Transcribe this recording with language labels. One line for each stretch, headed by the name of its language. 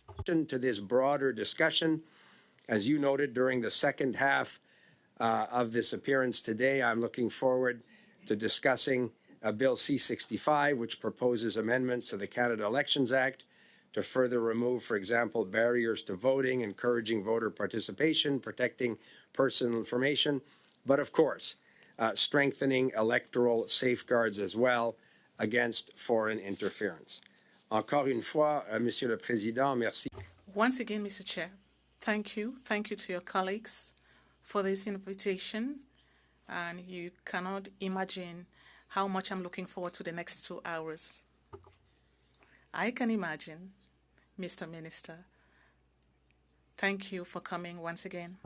English: To this broader discussion, as you noted during the second half of this appearance today, I'm looking forward to discussing Bill C-65, which proposes amendments to the Canada Elections Act to further remove, for example, barriers to voting, encouraging voter participation, protecting personal information, but of course, strengthening electoral safeguards as well against foreign interference.
French: Encore une fois, Monsieur le Président, merci.
English: Once again, Mr. Chair, thank you. Thank you to your colleagues for this invitation. And you cannot imagine how much I'm looking forward to the next 2 hours. I can imagine, Mr. Minister. Thank you for coming once again.